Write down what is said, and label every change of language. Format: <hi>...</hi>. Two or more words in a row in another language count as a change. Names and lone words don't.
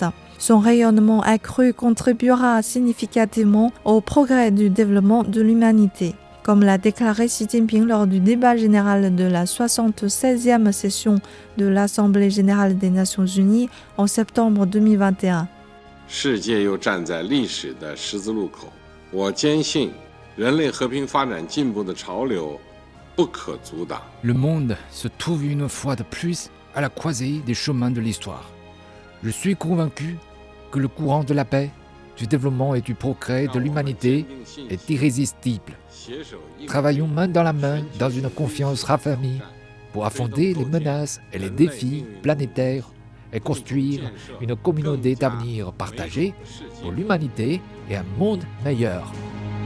<fr>Son rayonnement accru contribuera significativement au progrès du développement de l'humanité. Comme l'a déclaré Xi Jinping lors du débat général de la 76e session de l'Assemblée générale des Nations unies en septembre 2021.</fr> <zh>世界又站在历史的十字路口，我坚信人类和平发展进步的潮流不可阻挡。</zh> <fr>Le monde se trouve une fois de plus à la croisée des chemins de l'histoire. Je suis convaincu que le courant de la paix, du développement et du progrès de l'humanité est irrésistible. Travaillons main dans la main dans une confiance raffermie pour affronter les menaces et les défis planétaires et construire une communauté d'avenir partagée pour l'humanité et un monde meilleur.</fr>